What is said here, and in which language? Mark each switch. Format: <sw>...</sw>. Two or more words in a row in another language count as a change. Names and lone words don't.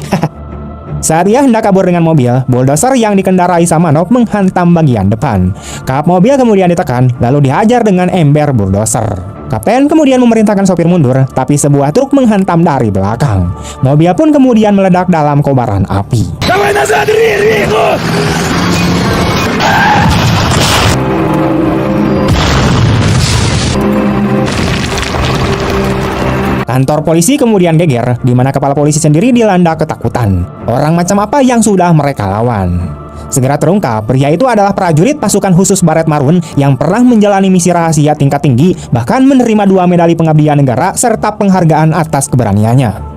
<id>Saat ia hendak kabur dengan mobil, bulldozer yang dikendarai Samanov menghantam bagian depan. Kap mobil kemudian ditekan, lalu dihajar dengan ember bulldozer. Kapten kemudian memerintahkan sopir mundur, tapi sebuah truk menghantam dari belakang. Mobil pun kemudian meledak dalam kobaran api.</id> <ru>Давай назад, Рику!</ru> <id>Kantor polisi kemudian geger, di mana kepala polisi sendiri dilanda ketakutan. Orang macam apa yang sudah mereka lawan? Segera terungkap, pria itu adalah prajurit pasukan khusus Baret Marun yang pernah menjalani misi rahasia tingkat tinggi, bahkan menerima 2 medali pengabdian negara serta penghargaan atas keberaniannya.</id>